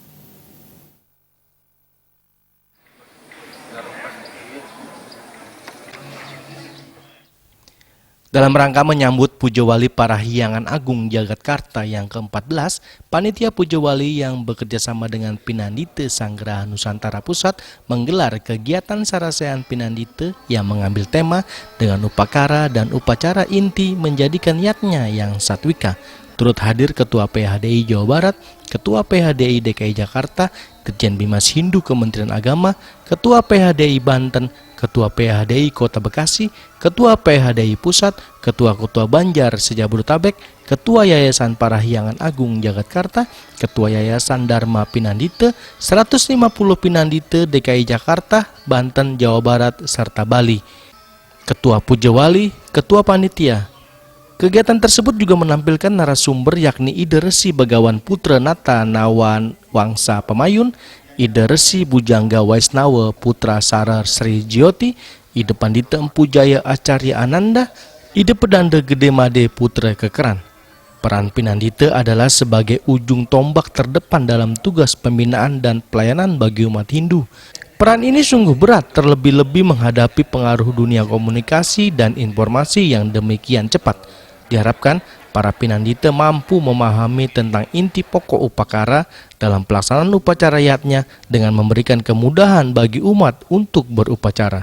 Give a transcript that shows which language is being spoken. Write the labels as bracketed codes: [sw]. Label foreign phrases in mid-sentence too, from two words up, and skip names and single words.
[id] Dalam rangka menyambut Puja Wali Parahyangan Agung Jagatkarta yang ke-14, Panitia Puja Wali yang bekerjasama dengan Pinandita Sanggraha Nusantara Pusat menggelar kegiatan sarasehan Pinandita yang mengambil tema dengan upakara dan upacara inti menjadikan niatnya yang satwika. Turut hadir Ketua PHDI Jawa Barat, Ketua PHDI DKI Jakarta, Dirjen Bimas Hindu Kementerian Agama, Ketua PHDI Banten, Ketua PHDI Kota Bekasi, Ketua PHDI Pusat, Ketua Banjar Sejabodetabek, Ketua Yayasan Parahyangan Agung Jagatkarta, Ketua Yayasan Dharma Pinandita, 150 Pinandita DKI Jakarta, Banten, Jawa Barat, serta Bali. Ketua Puja Wali, Ketua Panitia. Kegiatan tersebut juga menampilkan narasumber yakni Ida Resi Begawan Putra Nata Nawan Wangsa Pemayun, Ida Resi Bujangga Waisnawa Putra Sarar Sri Jyoti, Ida Pandita Empu Jaya Acarya Ananda, Ida Pedanda Gede Made Putra Kekeran. Peran Pinandita adalah sebagai ujung tombak terdepan dalam tugas pembinaan dan pelayanan bagi umat Hindu. Peran ini sungguh berat, terlebih-lebih menghadapi pengaruh dunia komunikasi dan informasi yang demikian cepat. Diharapkan para Pinandita mampu memahami tentang inti pokok upakara dalam pelaksanaan upacara iadnya dengan memberikan kemudahan bagi umat untuk berupacara.